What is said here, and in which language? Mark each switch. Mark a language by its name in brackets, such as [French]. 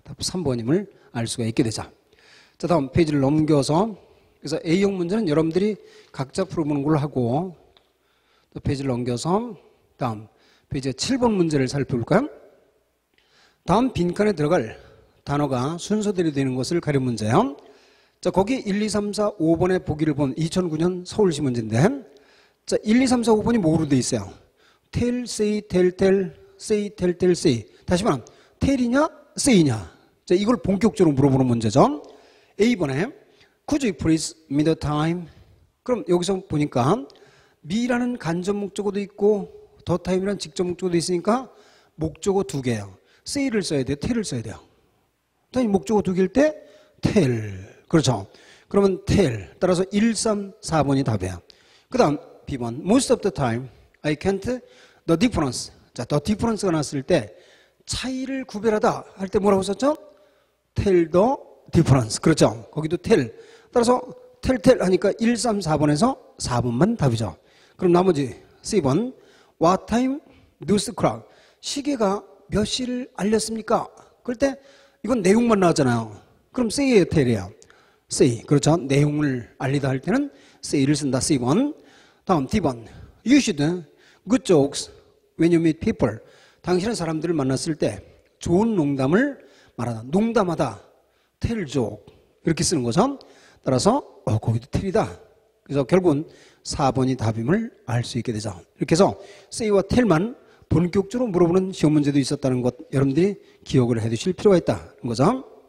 [Korean] 답 3번임을 알 수가 있게 되죠. 자, 다음 페이지를 넘겨서 그래서 A형 문제는 여러분들이 각자 풀어보는 걸로 하고 또 페이지를 넘겨서 다음 페이지 7번 문제를 살펴볼까요? 다음 빈칸에 들어갈 단어가 순서대로 되는 것을 가린 문제예요. 자, 거기 1, 2, 3, 4, 5번의 보기를 본 2009년 서울시 문제인데 자, 1, 2, 3, 4, 5번이 뭐로 돼 있어요? [English] tell, say, tell, tell, say, tell, tell, say. [Korean] 다시 말하면 tell이냐, say냐. 자, 이걸 본격적으로 물어보는 문제죠. [English] A번에 could you please me the time? [Korean] 그럼 여기서 보니까 me라는 간접 목적어도 있고 the time이라는 직접 목적어도 있으니까 목적어 두 개예요. say를 써야 돼요, tell을 써야 돼요. 당연히 목적어 두 개일 때 tell. 그렇죠. 그러면 tell. 따라서 1, 3, 4번이 답이에요. 그 다음 B번. [English] Most of the time I can't the difference. [Korean] 자, the difference가 나왔을 때 차이를 구별하다 할 때 뭐라고 썼죠? [English] tell the difference. [Korean] 그렇죠. 거기도 [English] tell. [Korean] 따라서 tell 하니까 1, 3, 4번에서 4번만 답이죠. 그럼 나머지 C번. [English] What time news clock. [Korean] 시계가 몇 시를 알렸습니까? 그럴 때 이건 내용만 나왔잖아요. 그럼 say예요, tell이에요? say. 그렇죠. 내용을 알리다 할 때는 say를 쓴다. C번. 다음 D번. [English] You should good jokes when you meet people. [Korean] 당신은 사람들을 만났을 때 좋은 농담을 말하다. 농담하다. [English] tell joke. [Korean] 이렇게 쓰는 거죠. 따라서 거기도 tell이다. 그래서 결국은 4번이 답임을 알 수 있게 되죠. 이렇게 해서 say와 tell만 본격적으로 물어보는 시험 문제도 있었다는 것 여러분들이 기억을 해 두실 필요가 있다는 거죠.